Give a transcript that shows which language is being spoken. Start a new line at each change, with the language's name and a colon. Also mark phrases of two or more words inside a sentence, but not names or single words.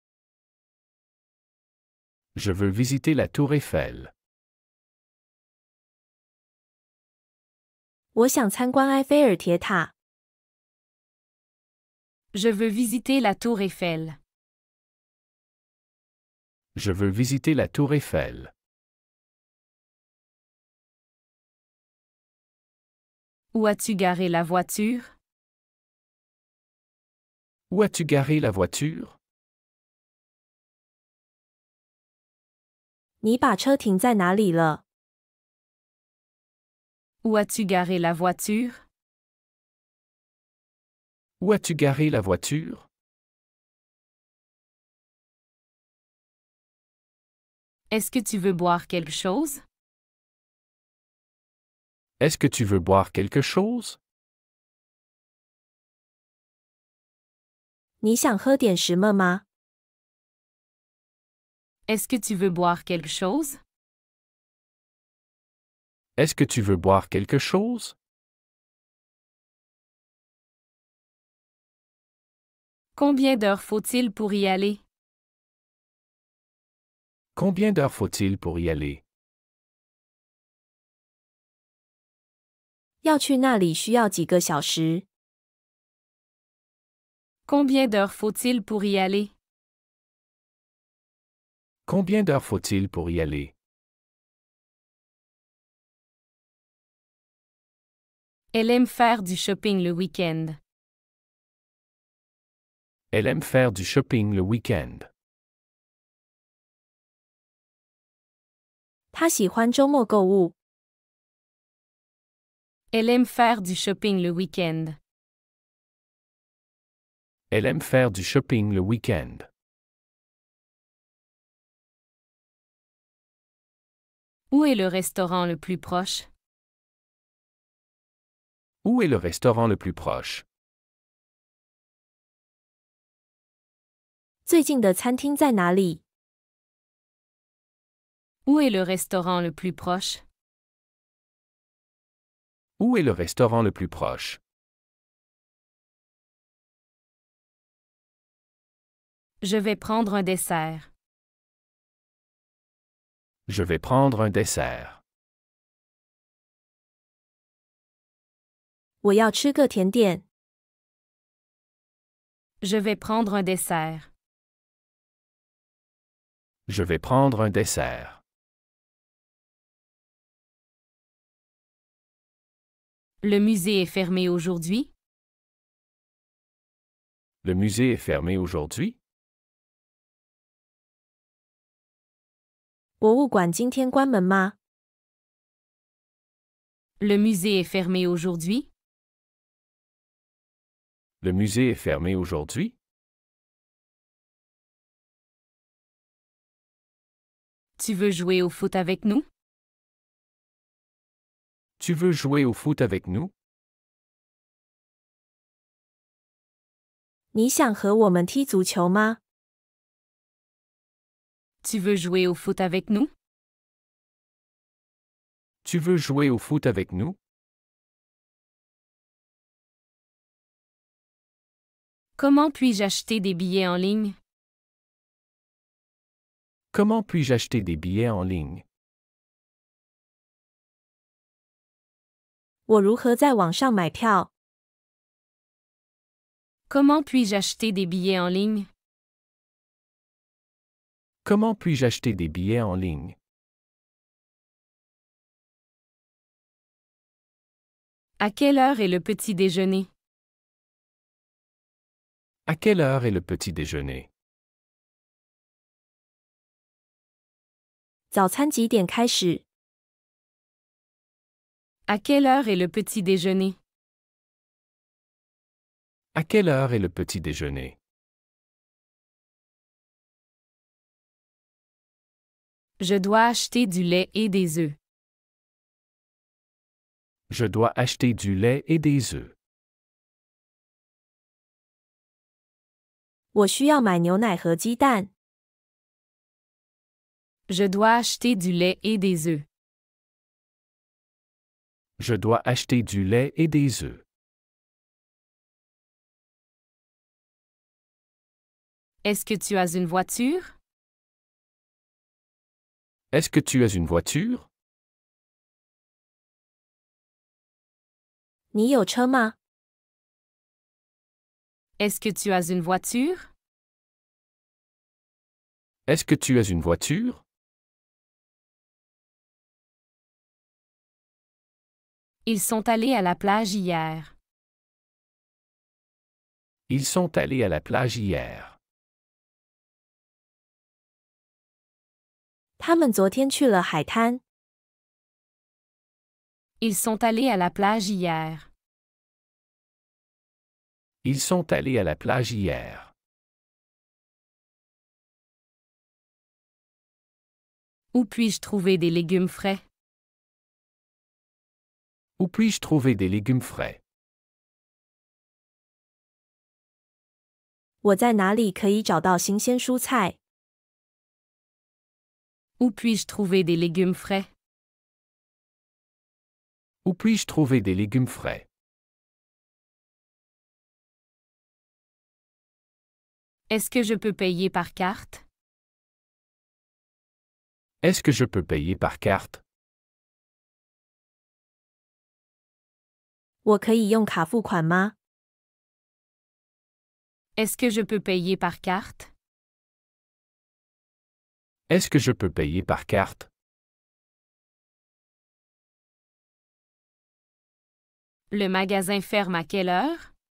French: Je veux visiter la tour Eiffel.
Chinese: 我想参观埃菲尔铁塔。
French: Je veux visiter la tour Eiffel. Je veux visiter la tour Eiffel. Où as-tu garé la voiture? Où as-tu garé la voiture?
Chinese: 你把车停在哪里了？
French: Où as-tu garé la voiture? Où as-tu garé la voiture? Est-ce que tu veux boire quelque chose? Est-ce que tu veux boire quelque chose?
Chinese: 你想喝点什么吗？
French: Est-ce que tu veux boire quelque chose? Est-ce que tu veux boire quelque chose? Combien d'heures faut-il pour y aller? Combien d'heures faut-il pour y aller?
Chinese: 要去那里需要几个小时？
French: Combien d'heures faut-il pour y aller? Combien d'heures faut-il pour y aller? Elle aime faire du shopping le week-end. Elle aime faire du shopping le week-end.
Chinese: 她喜欢周末购物。
French: Elle aime faire du shopping le week-end. Elle aime faire du shopping le week-end. Où est le restaurant le plus proche? Où est le restaurant le plus proche?
Chinese: 最近的餐厅在哪里？
French: Où est le restaurant le plus proche? Où est le restaurant le plus proche? Je vais prendre un dessert. Je vais prendre un dessert.
Chinese: 我要吃个甜点。
French: Je vais prendre un dessert. Je vais prendre un dessert. Le musée est fermé aujourd'hui? Le musée est fermé aujourd'hui?
Chinese: 博物馆今天关门吗？
French: Le musée est fermé aujourd'hui? Le musée est fermé aujourd'hui? Tu veux jouer au foot avec nous? Tu veux jouer au foot avec nous?
Chinese: 你想和我们踢足球吗？
French: Tu veux jouer au foot avec nous? Tu veux jouer au foot avec nous? Comment puis-je acheter des billets en ligne? Comment puis-je acheter des billets en ligne?
Chinese: 我如何在网上买票？
French: Comment puis-je acheter des billets en ligne? Comment puis-je acheter des billets en ligne? À quelle heure est le petit déjeuner? À quelle heure est le petit déjeuner?
Chinese: 早餐几点开始？
French: À quelle heure est le petit déjeuner? À quelle heure est le petit déjeuner? Je dois acheter du lait et des œufs. Je dois acheter du lait et des œufs.
Chinese: 我需要买牛奶和鸡蛋。
French: Je dois acheter du lait et des œufs. Je dois acheter du lait et des œufs. Est-ce que tu as une voiture? Est-ce que tu as une voiture?
Chinese: 你有车吗？
French: Est-ce que tu as une voiture? Est-ce que tu as une voiture? Ils sont allés à la plage hier. Ils sont allés à la plage hier.
Chinese: 他们昨天去了海滩。
French: Ils sont allés à la plage hier. Ils sont allés à la plage hier. Où puis-je trouver des légumes frais? Où puis-je trouver des légumes frais?
Chinese: 我在哪里可以找到新鲜蔬菜？
French: Où puis-je trouver des légumes frais? Où puis-je trouver des légumes frais? Est-ce que je peux payer par carte? Est-ce que je peux payer par carte?
Chinese: 我可以用卡付款吗？
French: Est-ce que je peux payer par carte? Est-ce que je peux payer par carte? Le magasin ferme à quelle heure?